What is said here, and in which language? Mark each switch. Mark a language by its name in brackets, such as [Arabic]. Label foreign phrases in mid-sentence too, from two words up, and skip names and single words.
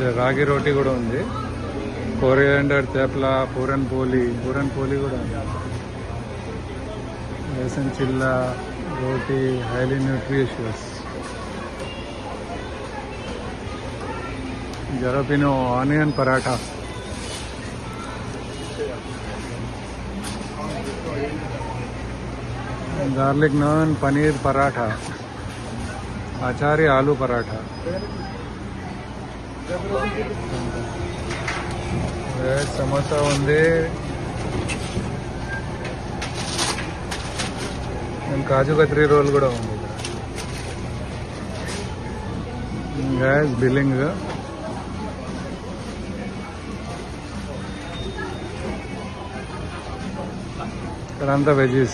[Telugu] రాగి రోటీ కూడా ఉంది, కొరియాండర్ తేప్లా, పూరన్ పోలి కూడా ఉంది. బేసన్ చిల్లా రోటీ, [English] highly nutritious. [Telugu] జరపినో ఆనియన్ పరాఠా, गार्लिक नान, पनीर पराठा, आचारी आलू पराठा, समोसा ఉంది. కాజు కత్రీ రోల్ కూడా ఉంది. [English] gas billing. [Telugu] ఇక్కడంతా వెజీస్.